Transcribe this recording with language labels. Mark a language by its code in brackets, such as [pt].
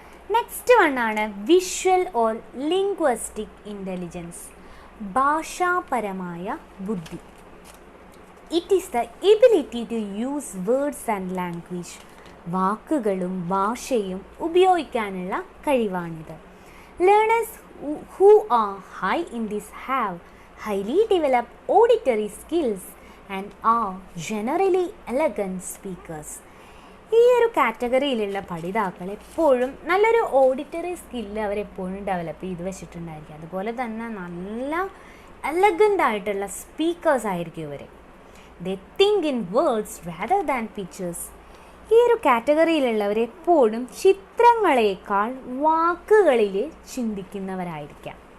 [ml] Next ആണ് visual or linguistic intelligence, ഭാഷാപരമായ ബുദ്ധി. [en] It is the ability to use words and language. [ml] വാക്കുകളും ഭാഷയും ഉപയോഗിക്കാനുള്ള കഴിവാണിത്. [en] Learners who are high in this have highly developed auditory skills and are generally elegant speakers. [ml] ഈ ഒരു കാറ്റഗറിയിലുള്ള പഠിതാക്കൾ എപ്പോഴും നല്ലൊരു ഓഡിറ്ററി സ്കില്ല് അവരെപ്പോഴും ഡെവലപ്പ് ചെയ്ത് വെച്ചിട്ടുണ്ടായിരിക്കും. അതുപോലെ തന്നെ നല്ല എലഗൻ്റ് ആയിട്ടുള്ള സ്പീക്കേഴ്സ് ആയിരിക്കും ഇവർ. [en] They think in words rather than pictures. [ml] ഈ ഒരു കാറ്റഗറിയിലുള്ളവരെപ്പോഴും ചിത്രങ്ങളേക്കാൾ വാക്കുകളിൽ ചിന്തിക്കുന്നവരായിരിക്കാം.